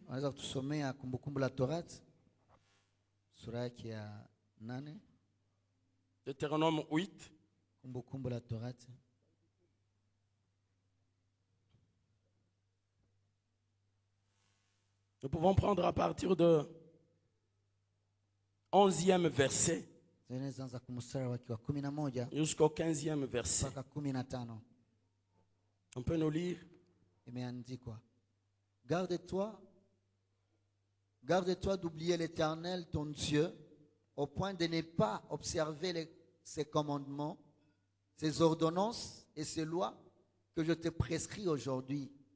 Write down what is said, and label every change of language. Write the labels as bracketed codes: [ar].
[sw] Unaweza kutusomea Kumbukumbu la Torati sura yake ya 8. [fr] Deutéronome 8. [sw] Kumbukumbu la Torati [fr] Nous pouvons prendre à partir de 11e verset [sw] zinaanza kwa mstari wake wa 11 [fr] jusqu'au 15e verset. [sw] mpaka 15. [fr] On peut nous lire? [sw] Imeandikwa, [fr] garde-toi d'oublier l'Éternel ton Dieu au point de ne pas observer ses commandements, ses ordonnances et ses lois que je te prescris aujourd'hui.